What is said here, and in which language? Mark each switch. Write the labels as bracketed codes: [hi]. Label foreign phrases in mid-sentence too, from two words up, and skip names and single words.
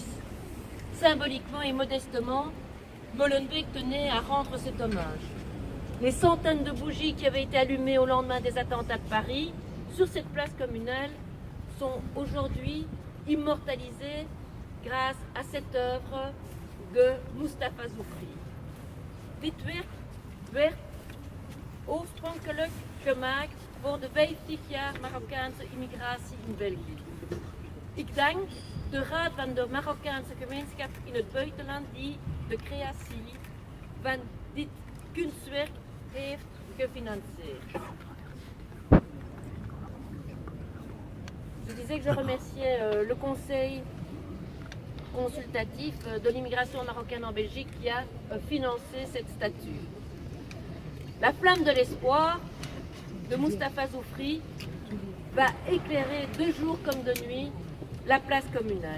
[fr] Symboliquement et modestement, Molenbeek tenait à rendre cet hommage. Les centaines de bougies qui avaient été allumées au lendemain des attentats de Paris sur cette place communale sont aujourd'hui immortalisées grâce à cette œuvre de Mustafa Zoufri. [nl] Dit werd oorspronkelijk gemaakt voor de 50 jaar Marokkaanse immigratie in België. Ik dank de Raad van de Marokkaanse gemeenschap in het buitenland die de creatie van dit kunstwerk heeft gefinancierd. [fr] Je disais que je remerciais le conseil consultatif de l'immigration marocaine en Belgique qui a financé cette statue. La flamme de l'espoir de Mustafa Zoufri va éclairer de jour comme de nuit la place communale.